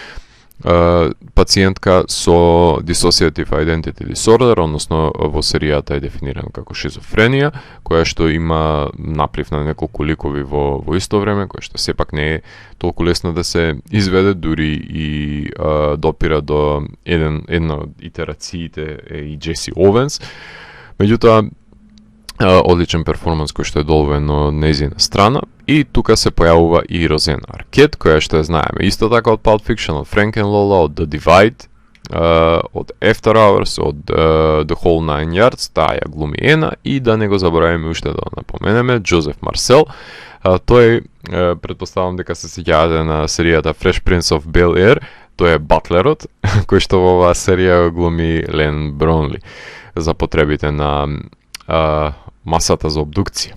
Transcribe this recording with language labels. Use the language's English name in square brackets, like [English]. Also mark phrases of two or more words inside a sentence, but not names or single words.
[Macedonian] пациентка со [English] Dissociative Identity Disorder, [Macedonian] односно во серијата е дефинирана како шизофренија, која што има наплив на неколку ликови во исто време, која што сепак не е толку лесно да се изведе, дури и допира до една од итерациите и Джеси Овенс. Меѓутоа, одличен перформанс кој што е доловен од незина страна, и тука се појавува и Розена Аркет, која што ја знаеме исто така од Pulp Fiction, од Frank and Lola, од The Divide, од After Hours, од The Whole Nine Yards, таа ја глуми Ена, и да не го заборавиме уште да напоменеме Джозеф Марсел. Тој, предпоставам дека се сеќавате на серијата Fresh Prince of Bel-Air, тој е батлерот, кој што во оваа серија глуми Лен Бронли за потребите на масата за обдукција.